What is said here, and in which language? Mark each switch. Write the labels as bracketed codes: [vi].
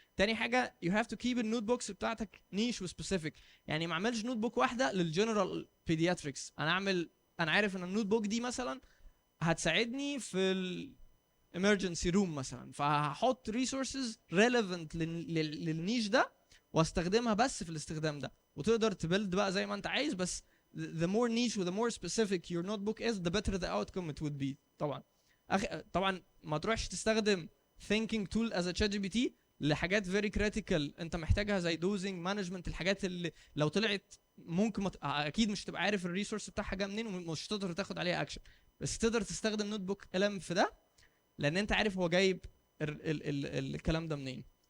[ar] تاني حاجه [en] you have to keep [ar] النوت بوكس بتاعتك نيش وسبيسيفيك، يعني ما اعملش نوت بوك واحده للجنرال بيدياتريكس. انا عارف ان النوت بوك دي مثلا هتساعدني في emergency room مثلا، فهحط resources relevant للنيش ده واستخدمها بس في الاستخدام ده، وتقدر تبلد بقى زي ما انت عايز. [en] بس the more niche و the more specific your notebook is the better the outcome it would be. [ar] طبعا طبعا ما تروحش تستخدم [en] thinking tool as a ChatGPT [ar] لحاجات very critical انت محتاجها زي dosing management، الحاجات اللي لو طلعت ممكن اكيد مش تبقى عارف الريسورس بتاعها جايه منين ومش تقدر تاخد عليها اكشن، بس تقدر تستخدم نوت بوك ال في ده لان انت عارف هو جايب الكلام ده منين.